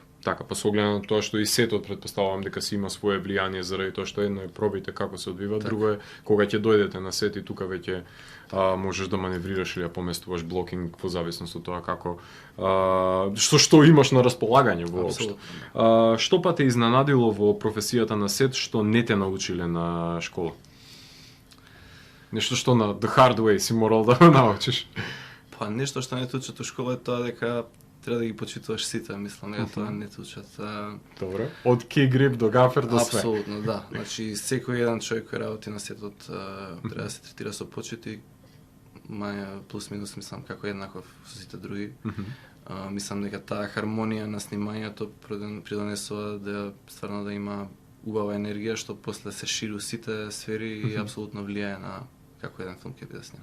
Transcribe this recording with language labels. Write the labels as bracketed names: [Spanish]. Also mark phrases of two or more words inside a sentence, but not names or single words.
[Macedonian] Така, па со оглед на тоа што и сетот предпоставувам дека си има свое влијание заради тоа што едно е пробите како се одвива, друго е кога ќе дојдете на сет и тука веќе можеш да маневрираш или да поместуваш блокинг во зависност од тоа како што имаш на располагање воопшто. Што па те изненадило во професијата на сет што не те научиле на школа? Нешто што на [English] the hard way [Macedonian] си морал да научиш? Па нешто што не те учат во школа е тоа дека треба да ги почитуваш сите, мислам, дека тоа не те учат. Добро. Од [English] key grip [Macedonian] до гафер до све. Апсолутно, да. Значи секој еден човек кој работи на сетот треба да се третира со почит и маја плюс минус мислам како еднаков со сите други. Мислам дека таа хармонија на снимањето придонесува да стварно да има убава енергија што после се шири у сите сфери и апсолутно влијае на како еден филм ќе биде снет.